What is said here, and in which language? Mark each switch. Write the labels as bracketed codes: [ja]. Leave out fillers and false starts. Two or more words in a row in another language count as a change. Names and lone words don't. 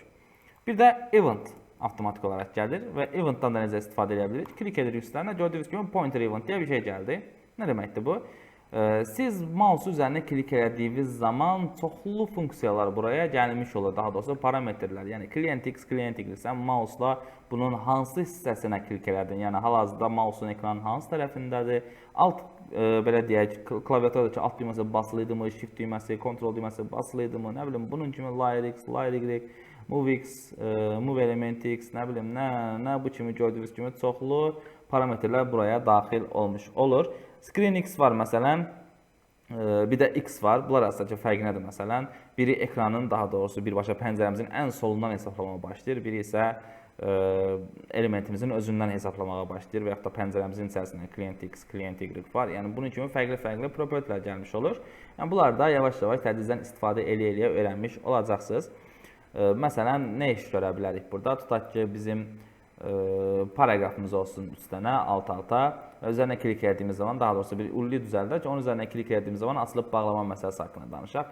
[az] Bir də event avtomatik olaraq gəlir və eventdan da necə istifadə edə bilirik. Klik edirik üstlərinə, gördüyünüz kimi [en] pointer event [az] deyə bir şey gəldi. Nə deməkdir bu? Siz mouse üzərinə klik elədiyiniz zaman çoxlu funksiyalar buraya gəlmiş olur. Daha doğrusu parametrlər. [en] Yəni client X, client Y. [az] Sən mouse-la bunun hansı hissəsinə klik elədin? Yəni hal-hazırda mouse-un ekranın hansı tərəfindədir? Alt belə deyək, klaviaturadakı alt düyməsi basılı idimi, shift düyməsi, kontrol düyməsi basılı idimi, nə bilim bunun kimi [en] layer X, layer Y, move X, move element X, [az] nə bilim nə bu kimi gördüyünüz kimi çoxlu parametrlər buraya daxil olmuş olur. [en] Screen X [az] var məsələn, bir də X var. Bunlar arasındakı fərq nədir məsələn? Biri ekranın, daha doğrusu birbaşa pəncərəmizin ən solundan hesablamağa başlayır, biri isə elementimizin özündən hesablamağa başlayır və yaxud da pəncərəmizin içərisində [en] client X, client Y [az] var. Yəni bunun kimi fərqli propertilər gəlmiş olur. Yəni bunlar da yavaş-yavaş tədricən istifadə eləyə öyrənmiş olacaqsınız. Məsələn, nə iş görə bilərik burada? Tutaq ki, bizim paragrafımız olsun 3 dənə alt-alta. üzərinə klik etdiyimiz zaman, daha doğrusu bir ulli düzəldək. Onun üzərinə klik etdiyimiz zaman açılıb bağlama məsələsi haqqında danışaq.